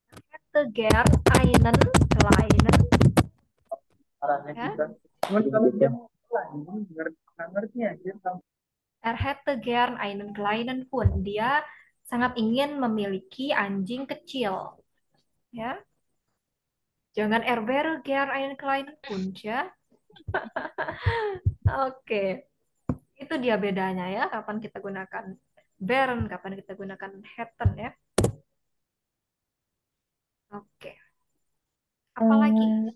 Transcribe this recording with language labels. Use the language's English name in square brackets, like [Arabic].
[German] Hätte gern einen kleinen, [Indonesian] Arahnya ya. kita. Cuman kalau dia mau nggak ngerti aja. [German] Er hätte gern einen kleinen Hund. [Indonesian] Dia sangat ingin memiliki anjing kecil, ya. Jangan [German] er wäre gern einen kleinen Hund, [Indonesian] ya. Oke. Itu dia bedanya ya, kapan kita gunakan wären, kapan kita gunakan hätten ya. Oke. Apa lagi?